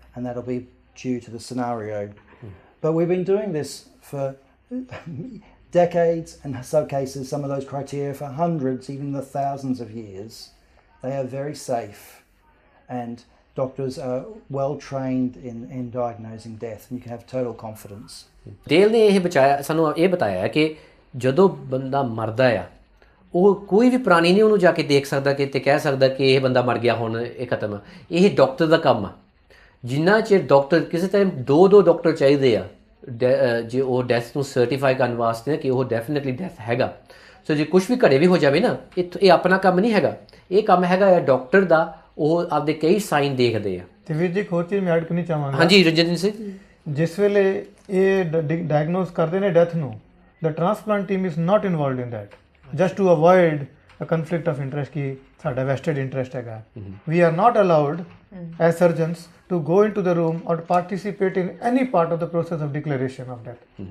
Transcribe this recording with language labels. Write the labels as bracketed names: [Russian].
[English] And that'll be due to the scenario. But we've been doing this for decades, and in some cases, some of those criteria for hundreds, even the thousands of years. They are very safe, and doctors are well trained in diagnosing death, and you can have total confidence. [Punjabi] Dale ਨੇ ਸਾਨੂੰ ਇਹ ਬਤਾਇਆ ਕਿ ਜਦੋਂ ਬੰਦਾ ਮਰਦਾ ਆ, ਉਹ ਕੋਈ ਵੀ ਪ੍ਰਾਣੀ ਨਹੀਂ ਉਹਨੂੰ ਜਾ ਕੇ ਦੇਖ ਸਕਦਾ ਕਿ ਤੇ ਕਹਿ ਸਕਦਾ ਕਿ ਇਹ ਬੰਦਾ ਮਰ ਗਿਆ, ਹੁਣ ਇਹ ਖਤਮ ਆ। ਇਹ ਡਾਕਟਰ ਦਾ ਕੰਮ ਆ। ਜਿੰਨਾ ਚਿਰ ਡਾਕਟਰ ਕਿਸੇ ਟਾਈਮ ਦੋ ਡਾਕਟਰ ਚਾਹੀਦੇ ਆ ਜੇ ਉਹ ਡੈਥ ਨੂੰ ਸਰਟੀਫਾਈ ਕਰਨ ਵਾਸਤੇ ਕਿ ਉਹ ਡੈਫੀਨਿਟਲੀ ਡੈਥ ਹੈਗਾ। ਸੋ ਜੇ ਕੁਛ ਵੀ ਘਰੇ ਵੀ ਹੋ ਜਾਵੇ ਨਾ, ਇਹ ਆਪਣਾ ਕੰਮ ਨਹੀਂ ਹੈਗਾ, ਇਹ ਕੰਮ ਹੈਗਾ ਡਾਕਟਰ ਦਾ। ਉਹ ਆਪਦੇ ਕਈ ਸਾਈਨ ਦੇਖਦੇ ਆ। ਤੇ ਵੀਰ ਜੀ ਇੱਕ ਹੋਰ ਚੀਜ਼ ਮੈਂ ਐਡ ਕਰਨੀ ਚਾਹਾਂਗਾ। ਹਾਂਜੀ ਰੰਜਨ ਸਿੰਘ, ਜਿਸ ਵੇਲੇ ਇਹ ਡਾਇਗਨੋਸ ਕਰਦੇ ਨੇ ਡੈਥ ਨੂੰ, [English] the transplant team is not involved in that, just to avoid a conflict of interest [Punjabi] कि साड़ा [English] vested interest [Punjabi] है। [English] We are not allowed as surgeons to go into the room or participate in any part of the process of declaration of death.